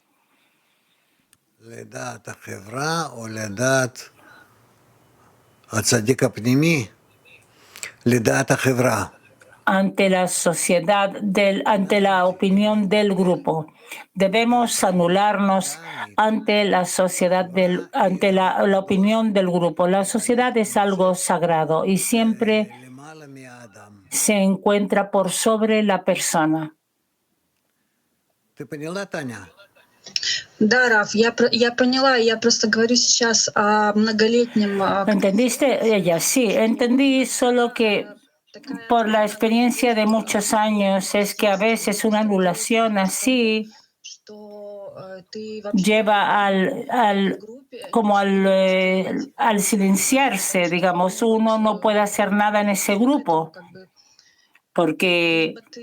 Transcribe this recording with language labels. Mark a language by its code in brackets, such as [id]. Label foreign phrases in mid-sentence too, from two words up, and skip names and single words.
[es] Ante la sociedad, ante la opinión del grupo. Debemos anularnos ante la sociedad, ante la opinión del grupo. La sociedad es algo sagrado y siempre se encuentra por sobre la persona. [ru] Да, Раф, я поняла, я просто говорю сейчас о многолетнем... [es] ¿Entendiste? Ella, sí, entendí, solo que por la experiencia de muchos años es que a veces una anulación así lleva al silenciarse, digamos, uno no puede hacer nada en ese grupo, porque